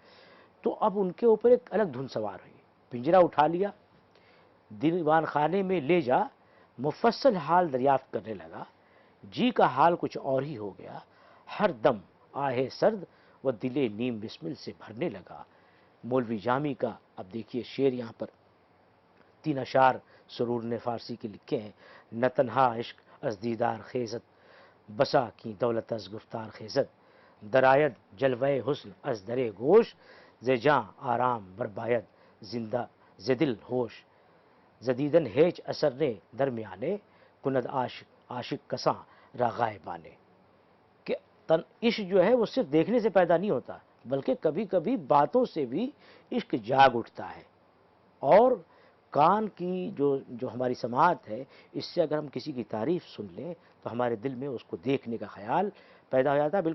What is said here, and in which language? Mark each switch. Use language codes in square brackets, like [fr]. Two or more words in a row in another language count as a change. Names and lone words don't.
[ur] تو اب ان کے اوپر ایک الگ دھن سوار ہوئی. پنجرا اٹھا لیا، دیوان خانے میں لے جا مفصل حال دریافت کرنے لگا. جی کا حال کچھ اور ہی ہو گیا، ہر دم آہے سرد و دل نیم بسمل سے بھرنے لگا. مولوی جامی کا اب دیکھیے شعر یہاں پر 3 اشعار سرور نے فارسی کے لکھے ہیں. [fa] نہ تنہا عشق از دیدار خیزت، بسا کی دولت از گفتار خیزت، درآید جلوہ حسن از درے گوش، ز جاں آرام برباید زندہ ز دل ہوش، زدیدن ہیچ اثر نے درمیانے، کند عاشق کساں راغائے بانے. [ur] کہ عشق جو ہے وہ صرف دیکھنے سے پیدا نہیں ہوتا، بلکہ کبھی کبھی باتوں سے بھی عشق جاگ اٹھتا ہے. اور کان کی جو ہماری سماعت ہے، اس سے اگر ہم کسی کی تعریف سن لیں تو ہمارے دل میں اس کو دیکھنے کا خیال پیدا ہو جاتا ہے.